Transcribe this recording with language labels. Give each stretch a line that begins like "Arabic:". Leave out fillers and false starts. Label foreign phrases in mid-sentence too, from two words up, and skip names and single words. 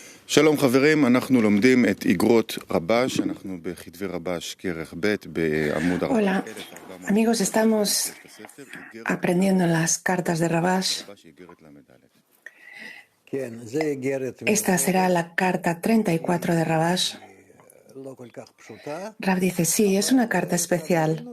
Hebrew: שלום חברים, אנחנו לומדים את איגרות רבש, אנחנו בכתבי רבש כרך ב' בעמוד 4.
Spanish: Hola, amigos, estamos aprendiendo las cartas de Rabash. Esta será la carta 34 de Rabash. Rab dice, sí, es una carta especial.